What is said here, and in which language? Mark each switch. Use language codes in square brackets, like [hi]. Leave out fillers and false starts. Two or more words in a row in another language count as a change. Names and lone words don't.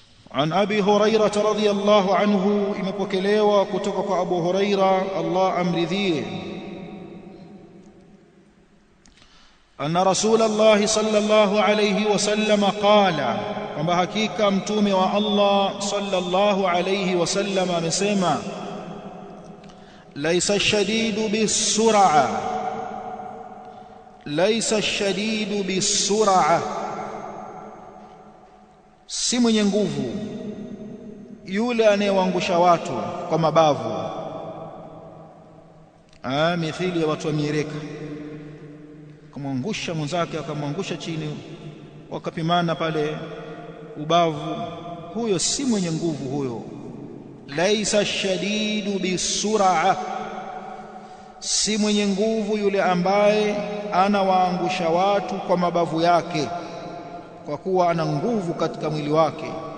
[ar] عن أبي هريرة رضي الله عنه [sw] imepokelewa kutoka kwa Abu Huraira Allah amridhie [ar] أن رسول الله صلى الله عليه وسلم قال [sw] kwamba hakika mtume wa Allah [ar] صلى الله عليه وسلم [sw] amesema [ar] ليس الشديد بالصرعة ليس الشديد بالصرعة [sw] si mwenye nguvu yule anayewaangusha watu kwa mabavu mithili ya watu wa miereka kumwangusha mwenzake akamwangusha chini wakapimana pale ubavu huyo si mwenye nguvu huyo [ar] ليس الشديد بالصرعة [sw] si mwenye nguvu yule ambaye anawaangusha watu kwa mabavu yake kwa kuwa ana nguvu katika mwili wake